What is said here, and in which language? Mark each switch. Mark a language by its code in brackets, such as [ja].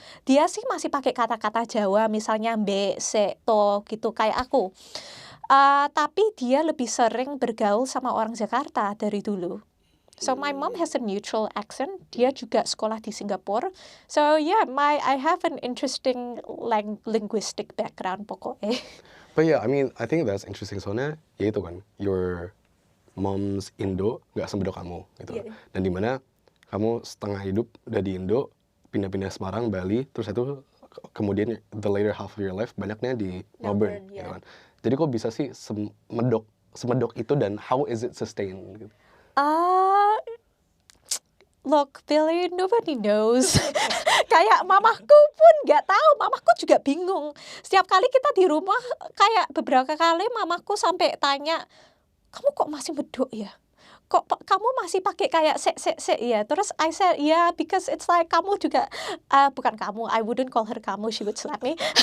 [id] Dia sih masih pakai kata-kata Jawa, misalnya mbek, sek, to gitu kayak aku. Tapi dia lebih sering bergaul sama orang Jakarta dari dulu. [en] So my mom has a neutral accent. [id] Dia juga sekolah di Singapura. [en] So yeah, I have an interesting linguistic background [id] pokoknya. [en] But yeah, I mean, I think that's interesting [id] soalnya ya itu kan, [en] your mom's Indo [id] nggak semedok kamu gitu. Dan dimana kamu setengah hidup udah di Indo, pindah-pindah Semarang, Bali, terus itu kemudian [en] the later half of your life [id] banyaknya di Melbourne gitu kan. Jadi kok bisa sih semedok itu dan [en] how is it sustained [id] gitu? [en] Look, Billy, nobody knows. [id] Kayak mamahku pun nggak tahu, mamahku juga bingung. Setiap kali kita di rumah, kayak beberapa kali mamahku sampai tanya, kamu kok masih medok ya? Kok kamu masih pakai kayak sek ya? Terus [en] I said, yeah, because it's like [id] kamu juga, bukan kamu, [en] I wouldn't call her kamu, she would slap me.